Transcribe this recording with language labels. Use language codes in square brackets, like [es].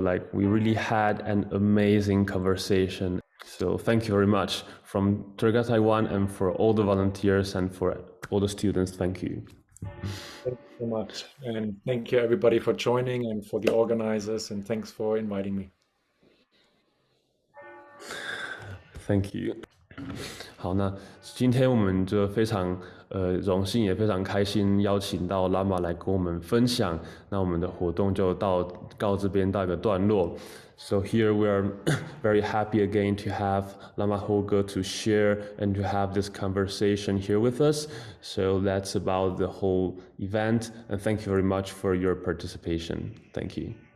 [en] Like we really had an amazing conversation. So thank you very much from Tergar, Taiwan, and for all the volunteers and for all the students. Thank you. Thank you so much. And thank you everybody for joining and for the organizers, and thanks for inviting me. Thank you. [zh] 好，那今天我们就非常荣幸，也非常开心，邀请到拉玛来跟我们分享。那我们的活动就告这边到一个段落。 [en] So here we are very happy again to have Lama Holger to share and to have this conversation here with us. So that's about the whole event, and thank you very much for your participation. Thank you.